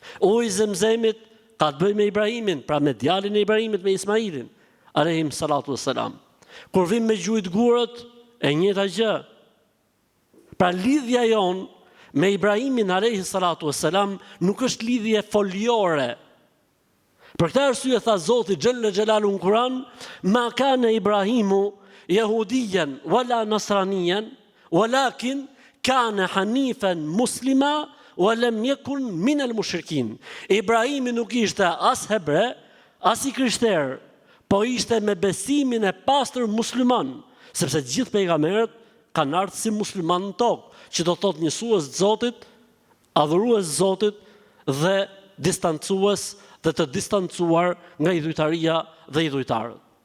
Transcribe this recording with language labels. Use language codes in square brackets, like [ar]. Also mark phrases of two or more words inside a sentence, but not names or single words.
[sq] Uji i Zemzemit ka të bëjë me Ibrahimin, pra me djalin e Ibrahimit, me Ismailin, [ar] عليهم الصلاة والسلام. [sq] Kur vim me gjujt gurët, e njëjta gjë. Pra lidhja jon me Ibrahimin [ar] عليه الصلاة والسلام [sq] nuk është lidhje foliore. Për këtë arsye tha Zoti [ar] جل جلاله [sq] në Kur'an, [ar] ما كان إبراهيم يهوديا ولا نصرانيا ولكن كان حنيفا مسلما ولم يكن من المشركين. [sq] Ibrahimi nuk ishte as hebre, as i krishter, po ishte me besimin e pastër musliman, sepse gjithë pejgamberët kanë ardhur si musliman në tokë, që do thotë njësues të Zotit, adhurues Zotit dhe distancues dhe të distancuar nga idhujtaria dhe idhujtarët.